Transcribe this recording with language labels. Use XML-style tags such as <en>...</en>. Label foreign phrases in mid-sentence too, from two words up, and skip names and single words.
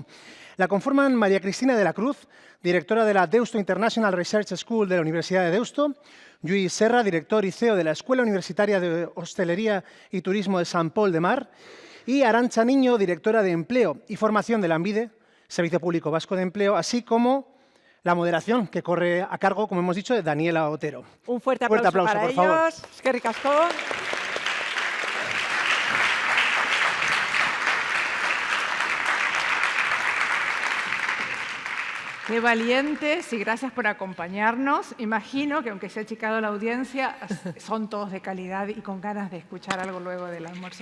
<es>La conforman María Cristina de la Cruz, directora de la Deusto International Research School de la Universidad de Deusto, Lluís Serra, director y CEO de la Escuela Universitaria de Hostelería y Turismo de Sant Pol de Mar, y Arantxa Niño, directora de Empleo y Formación de la ANVIDE, Servicio Público Vasco de Empleo, así como la moderación que corre a cargo, como hemos dicho, de Daniela Otero. Un fuerte aplauso para por ellos. favor.</es> <eu>Eskerrik asko.</eu> <es>Qué valientes y gracias por acompañarnos. Imagino que aunque se ha achicado la audiencia, son todos de calidad y con ganas de escuchar algo luego del almuerzo.</es>